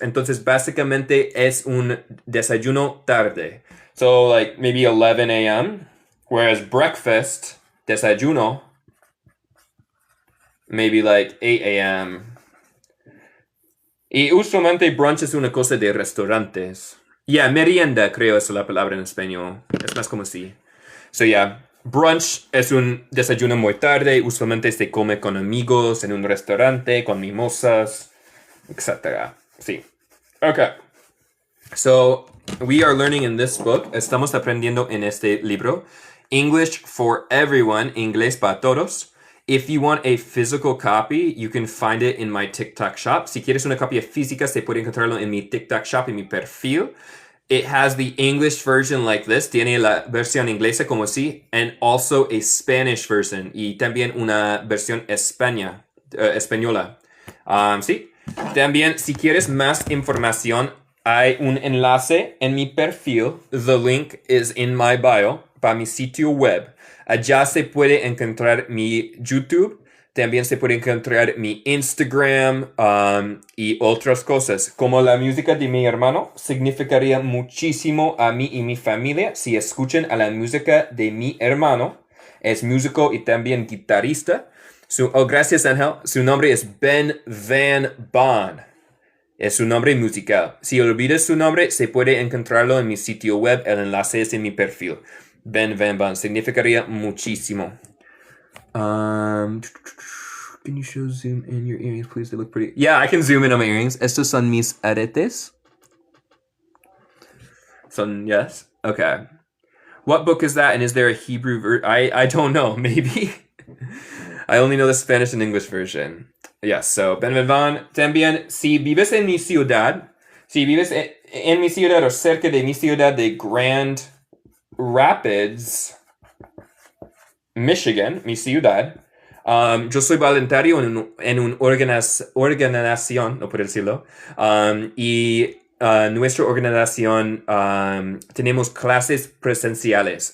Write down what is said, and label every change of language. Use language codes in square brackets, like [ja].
[es] Entonces, básicamente es un desayuno tarde. [en] So, like, maybe 11 a.m. Whereas breakfast, desayuno, maybe like 8 a.m. [es] Y usualmente brunch es una cosa de restaurantes. Merienda, creo es la palabra en español. Es más como así. So, brunch es un desayuno muy tarde. Usualmente se come con amigos en un restaurante, con mimosas, etc. Sí. Okay. [en] So, we are learning in this book. [es] Estamos aprendiendo en este libro. [en] English for Everyone, Inglés para Todos. If you want a physical copy, you can find it in my TikTok shop. [es] Si quieres una copia física, se puede encontrarlo en mi TikTok shop, en mi perfil. [en] It has the English version like this. [es] Tiene la versión inglesa como así. [en] And also a Spanish version. [es] Y también una versión española. Sí. También, si quieres más información, hay un enlace en mi perfil. [en] The link is in my bio. [es] Para mi sitio web. Allá se puede encontrar mi YouTube. También se puede encontrar mi Instagram y otras cosas. Como la música de mi hermano significaría muchísimo a mí y mi familia si escuchan a la música de mi hermano. Es músico y también guitarrista. Gracias, Ángel. Su nombre es Ben Van Bon. Es su nombre musical. Si olvidas su nombre, se puede encontrarlo en mi sitio web. El enlace es en mi perfil. Ben Van Bon. Significaría muchísimo. [en] Can you show zoom in your earrings, please? They look pretty. Yeah, I can zoom in on my earrings. [es] Estos son mis aretes. [en] Yes? Okay. What book is that? And is there a Hebrew version? I don't know. Maybe. I only know the Spanish and English version. Yes, so Ben Van Bon. [es] También, si vives en mi ciudad, si vives en mi ciudad o cerca de mi ciudad de Grand Rapids, Michigan, mi ciudad, yo soy voluntario en una organización, no puedo decirlo, y nuestra organización tenemos clases presenciales.